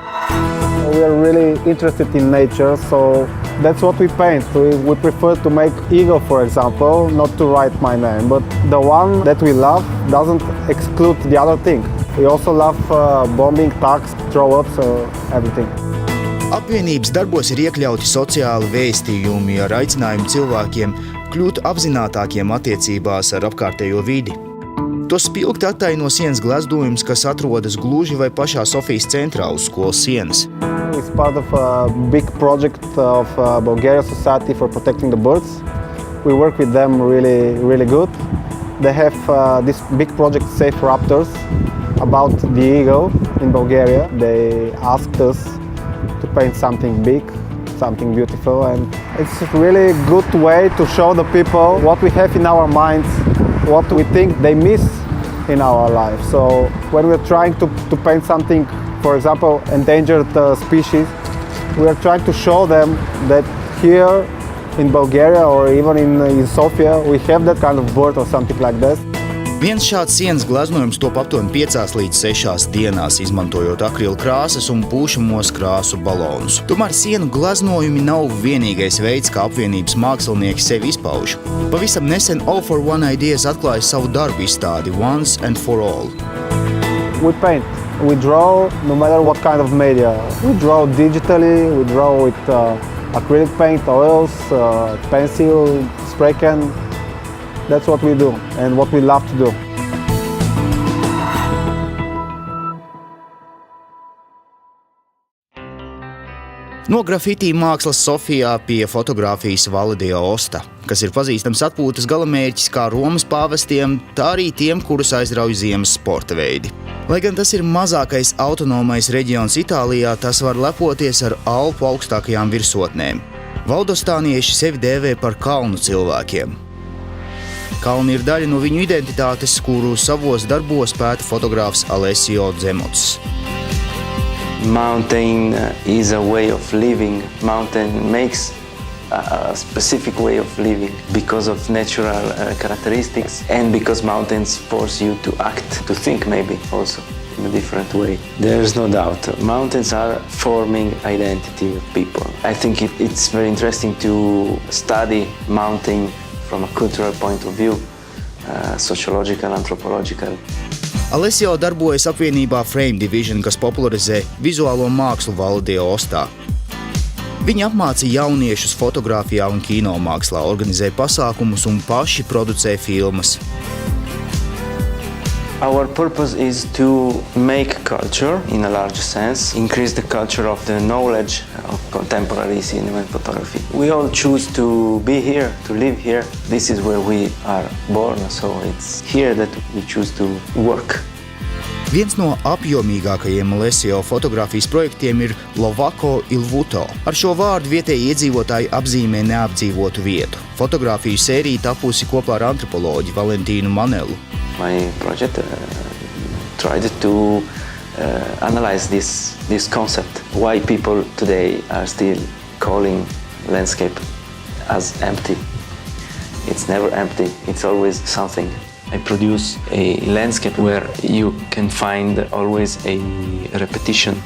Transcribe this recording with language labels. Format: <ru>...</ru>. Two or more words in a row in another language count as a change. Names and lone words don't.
<en>We are really interested in nature, so that's what we paint. We prefer to make eagle, for example, not to write my name, but the one that we love doesn't exclude the other thing. We also love bombing, tags, throw-ups, everything.</en> <lv>Apvienības darbos ir iekļauti sociāli vēstījumi ar aicinājumu cilvēkiem kļūt apzinātākiem attiecībās ar apkārtējo vidi. To spilgti attaino sienas gleznojums, kas atrodas gluži vai pašā Sofijas centrā uz skolas sienas.</lv> <en>It's part of a big project of Bulgaria Society for Protecting the Birds. We work with them really good. They have this big project Save Raptors about the eagle in Bulgaria. They asked us to paint something big, something beautiful, and it's a really good way to show the people what we have in our minds, what we think they miss in our life. So when we're trying to paint something, for example, endangered species, we are trying to show them that here in Bulgaria or even in Sofia, we have that kind of bird or something like this.</en> <lv>Viens šāds sienas gleznojums top aptuveni 5 līdz 6 dienās, izmantojot akrila krāsas un pūšamos krāsu balonus. Tomēr sienu gleznojumi nav vienīgais veids, kā apvienības mākslinieki sevi izpauž. Pavisam nesen All for One Ideas atklāja savu darbu izstādi Once and for All.</lv> <en>We paint, we draw no matter what kind of media. We draw digitally, we draw with acrylic paint, oils, pencil, spray can. That's what we do and what we love to do.</en> <lv>No grafitī mākslas Sofijā pie fotogrāfijas Validija Osta, kas ir pazīstams atpūtas galamērķis kā Romas pāvestiem, tā arī tiem, kurus aizrauj ziemas sporta veidi. Lai gan tas ir mazākais autonomais reģions Itālijā, tas var lepoties ar Alpu augstākajām virsotnēm. Valdostānieši sevi dēvē par kalnu cilvēkiem. Kalni ir daļa no viņu identitātes, kuru savos darbos pēta fotogrāfs Alessio Dzemots.</lv> <en>Mountain is a way of living. Mountain makes a specific way of living because of natural characteristics and because mountains force you to act, to think maybe also in a different way. There's no doubt. Mountains are forming identity of people. I think it's very interesting to study mountain from a cultural point of view, sociological, anthropological.</en> <lv>Alessio darbojas apvienībā Frame Division, kas popularizē vizuālo mākslu Valdio ostā. Viņi apmāca jauniešus fotogrāfijā un kinomākslā, organizē pasākumus un paši producē filmas.</lv> <en>Our purpose is to make culture in a large sense, increase the culture of the knowledge of contemporary cinema and photography. We all choose to be here, to live here. This is where we are born, so it's here that we choose to work.</en> <lv>Viens no apjomīgākajiem Alessio fotogrāfijas projektiem ir Lovako il Vuto. Ar šo vārdu vietēji iedzīvotāji apzīmē neapdzīvotu vietu. Fotogrāfiju sērija tapusi kopā ar antropoloģi Valentīnu Manelu.</lv> <en>My project tried to analyze this concept, why people today are still calling landscape as empty. It's never empty, it's always something. I produce a landscape where you can find always a repetition.</en>